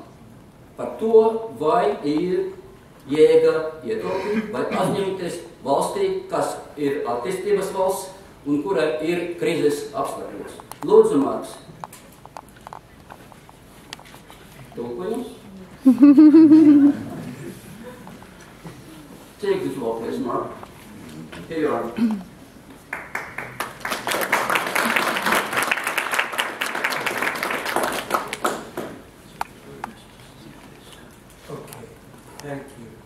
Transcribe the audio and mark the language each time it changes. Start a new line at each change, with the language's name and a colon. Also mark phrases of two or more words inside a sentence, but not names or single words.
Latvian: Par to, vai ir jēga ietaupīt vai aizņemties valstī, kas ir attīstības valsts, un kura ir krīzes apstākļos. Lūdzu, Marks. Tulkojums?
English: Take the floor, please, Mark. Here you are. Okay, thank you.